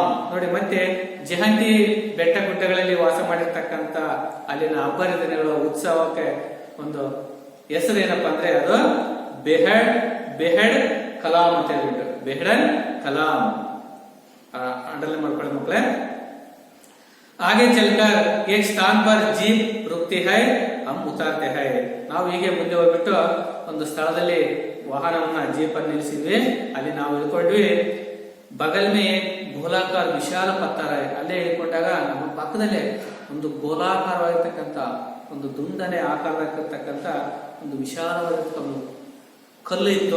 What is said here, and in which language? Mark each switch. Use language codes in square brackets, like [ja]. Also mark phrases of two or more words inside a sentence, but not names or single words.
[kn] ನೋಡಿ, ಮತ್ತೆ ಜಯಂತಿ ಬೆಟ್ಟ ಗುಡ್ಡಗಳಲ್ಲಿ ವಾಸ ಮಾಡಿರ್ತಕ್ಕಂಥ ಅಲ್ಲಿನ ಹಬ್ಬದ ದಿನಗಳ ಉತ್ಸವಕ್ಕೆ ಒಂದು ಹೆಸರು ಏನಪ್ಪಾ ಅಂದ್ರೆ ಅದು ಬೆಹಡ್ ಕಲಾಂ ಅಂತ ಹೇಳ್ಬಿಟ್ಟು, ಬೆಹಡನ್ ಕಲಾಂ. ಅಂಡರ್ಲೈನ್ ಮಾಡ್ಕೊಳ್ಳಿ ಮಕ್ಕಳೇ. [hi] आगे चलकर एक स्थान पर जीप रुकती है, हम उतारते हैं. [kn] ನಾವು ಹೀಗೆ ಮುಂದೆ ಹೋಗ್ಬಿಟ್ಟು ಒಂದು ಸ್ಥಳದಲ್ಲಿ ವಾಹನವನ್ನ ಜೀಪ್ ಅನ್ನು ನಿಲ್ಲಿಸಿದ್ವಿ, ಅಲ್ಲಿ ನಾವು ಇಳ್ಕೊಂಡ್ವಿ. [hi] बगल में गोलाकार विशाल पत्थर [kn] ಅಲ್ಲೇ ಹೇಳ್ಕೊಂಡಾಗ ನಮ್ಮ ಪಕ್ಕದಲ್ಲೇ ಒಂದು ಗೋಲಾಕಾರವಾಗಿರ್ತಕ್ಕಂಥ ಒಂದು ದುಂಡನೆ ಆಕಾರವಾಗಿರ್ತಕ್ಕಂಥ ಒಂದು ವಿಶಾಲವಾಗಿರ್ತಕ್ಕ ಒಂದು ಕಲ್ಲು ಇತ್ತು.